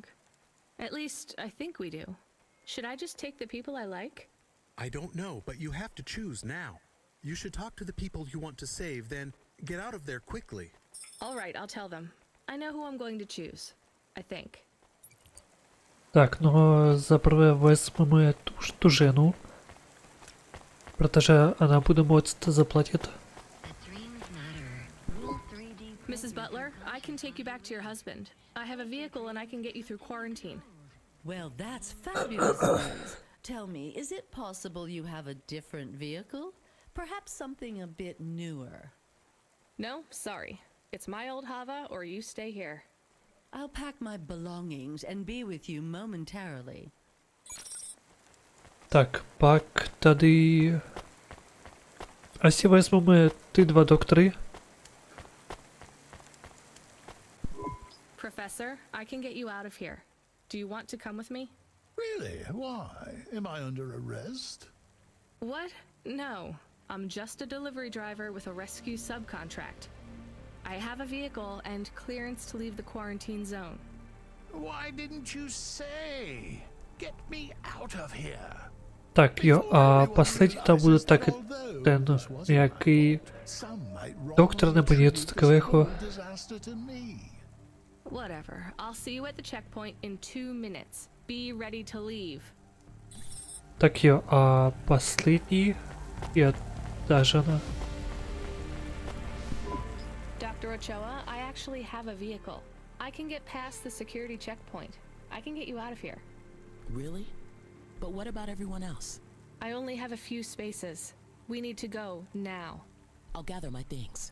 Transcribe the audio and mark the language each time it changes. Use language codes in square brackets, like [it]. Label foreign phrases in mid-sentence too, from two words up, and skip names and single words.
[en] At least, I think we do. Should I just take the people I like? I don't know, but you have to choose now. You should talk to the people you want to save, then get out of there quickly. All right, I'll tell them. I know who I'm going to choose. I think. [cs] Так, no zaprvé vezmeme tu ženu, protože ona bude moct zaplatit. [en] Mrs. Butler, I can take you back to your husband. I have a vehicle and I can get you through quarantine. Well, that's fabulous news. Tell me, is it possible you have a different vehicle? Perhaps something a bit newer? No, sorry. It's my old Hava or you stay here. I'll pack my belongings and be with you momentarily. [cs] Так, pak tady... Asi vezmeme ty dva doktory. [en] Professor, I can get you out of here. Do you want to come with me? Really? Why? Am I under arrest? What? No. I'm just a delivery driver with a rescue subcontract. I have a vehicle and clearance to leave the quarantine zone. Why didn't you say? Get me out of here. [cs] Tak jo, a poslední tam bude taky ten nějaký doktor nebo něco takového. [en] Whatever. I'll see you at the checkpoint in 2 minutes. Be ready to leave. [cs] Tak jo, a poslední je ta žena. [en] Dr. Ochoa, I actually have a vehicle. I can get past the security checkpoint. I can get you out of here. Really? But what about everyone else? I only have a few spaces. We need to go now. I'll gather my things.